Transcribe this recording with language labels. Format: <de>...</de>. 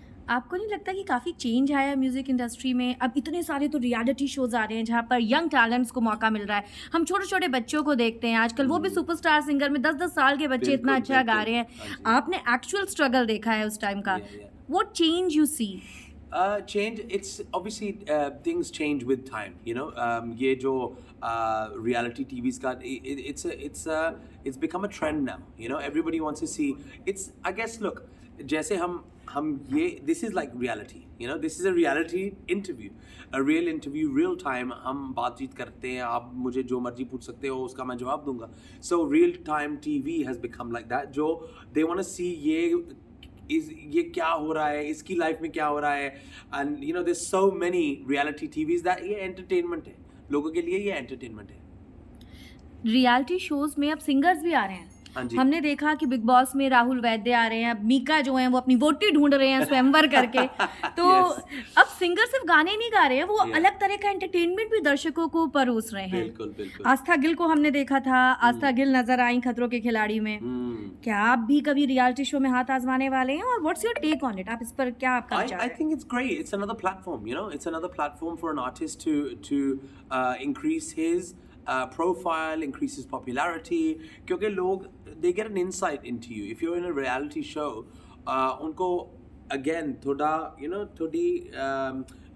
<hi>आपको नहीं लगता कि काफ़ी चेंज आया म्यूज़िक इंडस्ट्री में? अब इतने सारे तो रियलिटी शोज़ आ रहे हैं जहाँ पर यंग टैलेंट्स को मौका मिल रहा है. हम छोटे छोटे बच्चों को देखते हैं आजकल, वो भी सुपरस्टार सिंगर में 10-10 साल के बच्चे इतना अच्छा गा रहे हैं. आपने एक्चुअल स्ट्रगल देखा है उस टाइम का.</hi> <en>What change you see? Change, it's obviously things change with time.</en> <hi>ये जो</hi> <en>reality TVs का it's become a trend now. Everybody wants to see. It's, I guess, look,</en> <hi>जैसे हम ये</hi> <en>this is like reality. This is a reality interview, a real interview, real time.</en> <hi>हम बातचीत करते हैं, आप मुझे जो मर्जी पूछ सकते हो, उसका मैं जवाब दूंगा.</hi> <en>So real time TV has become like that.</en> <hi>जो</hi> <en>they want to see</en> <hi>ये क्या हो रहा है, इसकी लाइफ में क्या हो रहा है.</hi> <en>and there so many reality TVs that</en> <hi>ये एंटरटेनमेंट है. लोगों के लिए ये एंटरटेनमेंट है. रियलिटी शोज़ में अब सिंगर्स भी आ रहे हैं. हाँ जी. हमने देखा कि बिग बॉस में राहुल वैद्य आ रहे हैं. अब मीका जो हैं वो अपनी वोटी ढूंढ रहे हैं स्वयंवर करके. तो अब सिंगर सिर्फ गाने नहीं गा रहे हैं, वो अलग तरह का एंटरटेनमेंट भी दर्शकों को परोस रहे हैं. बिल्कुल बिल्कुल. आस्था गिल को हमने देखा था. आस्था गिल नजर आई खतरों के खिलाड़ी में. क्या आप भी कभी रियलिटी शो में हाथ आजमाने वाले हैं, और</hi> <en>What's your take on it?</en> <hi>आप इस पर क्या आपका विचार है?</hi> <en>I think it's great. It's another platform. It's another platform for an artist to increase his profile, increase his popularity.</en> <hi>क्योंकि लोग</hi> <en>they get an insight into you. If you're in a reality show,</en> <hi>उनको</hi> <en>again</en> <hi>थोड़ा थोड़ी</hi>